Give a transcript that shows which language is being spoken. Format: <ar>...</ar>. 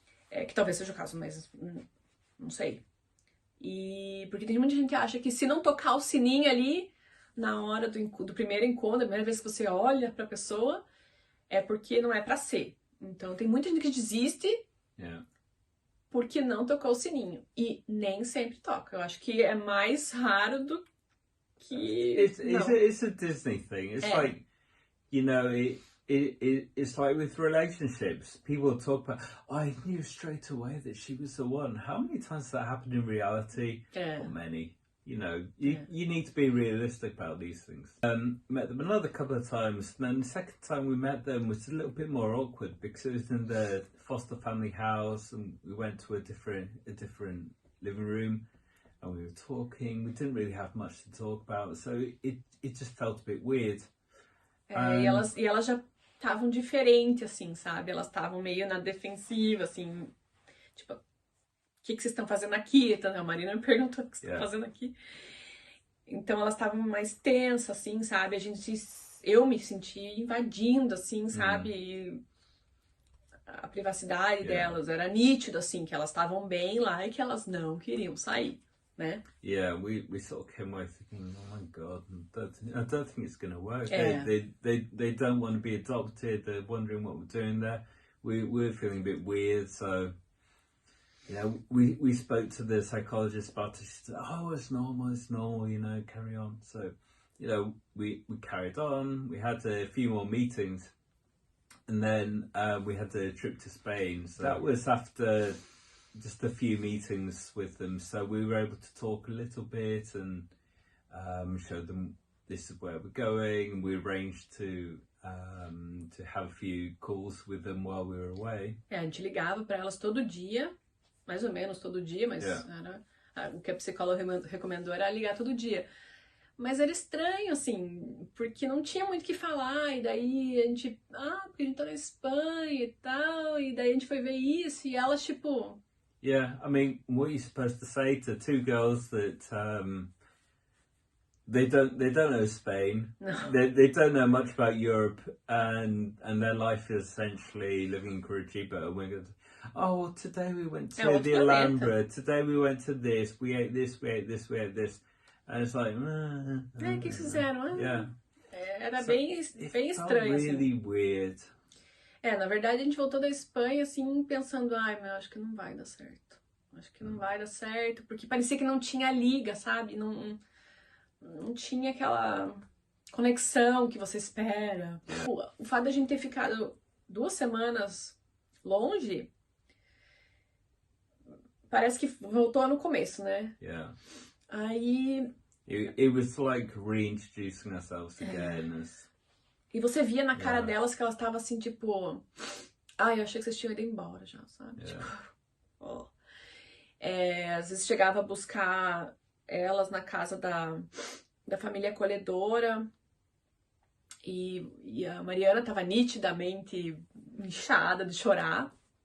<pt>Que talvez seja o caso, mas não sei. E porque tem muita gente que acha que se não tocar o sininho ali, na hora do primeiro encontro, a primeira vez que você olha pra pessoa, é porque não é pra ser. Então tem muita gente que desiste porque não tocou o sininho. E nem sempre toca. Eu acho que é mais raro do que.</pt> <en>It's a Disney thing. It's like, you know, it's like with relationships. People talk about, I knew straight away that she was the one. How many times that happened in reality? Not many. You know, you need to be realistic about these things. Met them another couple of times, and then the second time we met them was a little bit more awkward because it was in the foster family house, and we went to a different living room, and we were talking. We didn't really have much to talk about, so it just felt a bit weird.</en> <pt>E elas já estavam diferentes, assim, sabe? Elas estavam meio na defensiva, assim, tipo, o que vocês estão fazendo aqui? Então, a Marina me perguntou o que vocês estão fazendo aqui. Então, elas estavam mais tensas, assim, sabe? Eu me senti invadindo, assim, sabe? E a privacidade delas era nítido, assim, que elas estavam bem lá e que elas não queriam sair, né?</pt> <en>Yeah, we sort of came away thinking, oh my God, I don't think it's going to work. They don't want to be adopted. They're wondering what we're doing there. We're feeling a bit weird, so you know, we spoke to the psychologist about it. She said, oh, it's normal, you know, carry on. So, you know, we carried on. We had a few more meetings, and then we had a trip to Spain. So that was after just a few meetings with them. So we were able to talk a little bit and show them this is where we're going. We arranged to have a few calls with them while we were away.</en> <pt>A gente ligava para elas todo dia. Mais ou menos todo dia, mas era, o que a psicóloga recomendou era ligar todo dia. Mas era estranho, assim, porque não tinha muito o que falar, e daí a gente, porque a gente tá na Espanha e tal, e daí a gente foi ver isso, e elas, tipo...</pt> <en>Yeah, I mean, what are you supposed to say to two girls that they don't know Spain, they don't know much about Europe, and their life is essentially living in Curitiba, and we're going to... Oh, today we went to the Alhambra. Today we went to this. We ate this. We ate this. We ate this. And it's like,</en> <pt>o que fizeram? Era bem estranho,</pt> <en>really weird.</en> <pt>Na verdade a gente voltou da Espanha assim pensando, acho que não vai dar certo. Acho que não vai dar certo, porque parecia que não tinha liga, sabe? Não tinha aquela conexão que você espera. O fato de a gente ter ficado 2 semanas longe parece que voltou no começo, né?</pt> <en>Yeah.</en> <pt>Aí...</pt> <en>It was like reintroducing ourselves again.</en> <pt>E você via na cara delas que elas estavam assim, tipo... eu achei que vocês tinham ido embora já, sabe? Tipo... às vezes chegava a buscar elas na casa da família acolhedora. E a Mariana tava nitidamente inchada de chorar.</pt>